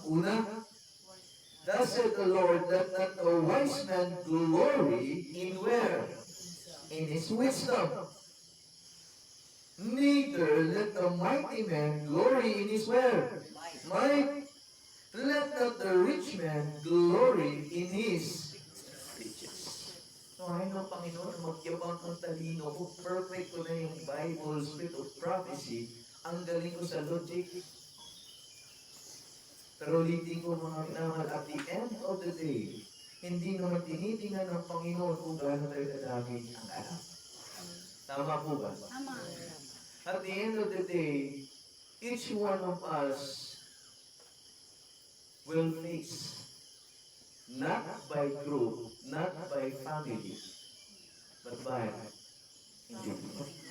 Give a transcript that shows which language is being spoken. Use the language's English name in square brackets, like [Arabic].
[English] Una, thus said the Lord, let not the wise man glory in where? In his wisdom. Neither let the mighty man glory in his where? Might. Let not the rich man glory in his riches. [Filipino] So, ayun ng Panginoon na magyabang ang talino ko. Perfect ko na yung Bible, [English] spirit of prophecy. [Filipino] Ang galing ko sa logic. Pero ulitin ko mga minamahal, [English] at the end of the day, [Filipino] hindi naman tinitingnan ng Panginoon kung gaano tayo kadami ang alam. Tama po ba? Tama. [English] At the end of the day, each one of us will face, not by group, not by family, but by individual.